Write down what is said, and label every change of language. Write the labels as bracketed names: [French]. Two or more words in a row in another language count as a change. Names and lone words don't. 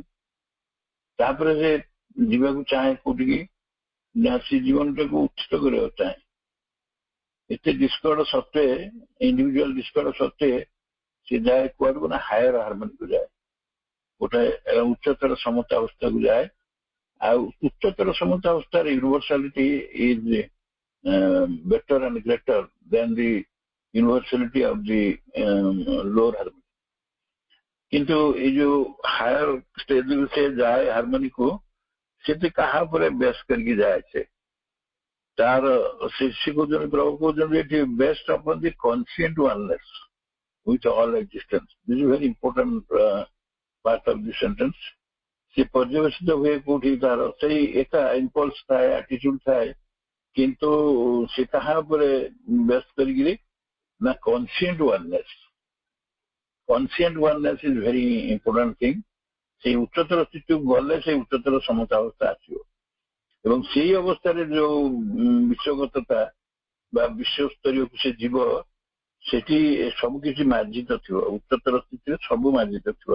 [Odia] ତାପରେ ସେ ଯିବାକୁ ଚାହେଁ କୋଉଠିକି ନା ସେ ଜୀବନଟାକୁ ଉଚ୍ଚିତ କରିବାକୁ ଚାହେଁ। ଏତେ ଡିସ୍କର୍ଡ ସତ୍ତ୍ୱେ, [English] individual discord [Odia] ସତ୍ତ୍ୱେ ସେ ଯାଏ କୁଆଡକୁ ନା [English] higher harmonyକୁ [Odia] ଯାଏ, ଗୋଟେ ଉଚ୍ଚତର ସମତା ଅବସ୍ଥାକୁ ଯାଏ। ଆଉ ଉଚ୍ଚତର ସମତା ଅବସ୍ଥାରେ [English] universality is better and greater than the universality of the lower harmony. [Odia] କିନ୍ତୁ ଏଇ ଯୋଉ [English] higher stageକୁ [Odia] ସେ ଯାଏ ହାରମୋନିକୁ, ସେଠି କାହା ଉପରେ ବେସ୍ କରିକି ଯାଏ ସେ, ତାର ସେ କହୁଛନ୍ତି, ପ୍ରଭୁ କହୁଛନ୍ତି ଏଠି [English] based upon the conscient oneness with all existence. This is very important part of the sentence. [Odia] ସେ ପର୍ଯ୍ୟବେସିତ ହୁଏ କୋଉଠି, ତାର ସେଇ ଏକା ଇମ୍ପଲ୍ସ ଥାଏ, ଆଟିଚ୍ୟୁଡ ଥାଏ, କିନ୍ତୁ ସେ କାହା ଉପରେ ବେସ୍ କରିକିରି ନା [English] conscient oneness. conscient oneness is very important thing. [Odia] ସେଇ ଉଚ୍ଚତର ସ୍ଥିତିକୁ ଗଲେ ସେଇ ଉଚ୍ଚତର ସମତା ଅବସ୍ଥା ଆସିବ, ଏବଂ ସେଇ ଅବସ୍ଥାରେ ଯୋଉ ବିଶ୍ୱଗତତା ବା ବିଶ୍ୱସ୍ତରୀୟକୁ ସେ ଯିବ, ସେଠି ସବୁ କିଛି ମାର୍ଜିତ ଥିବ, ଉଚ୍ଚତର ସ୍ଥିତିରେ ସବୁ ମାର୍ଜିତ ଥିବ।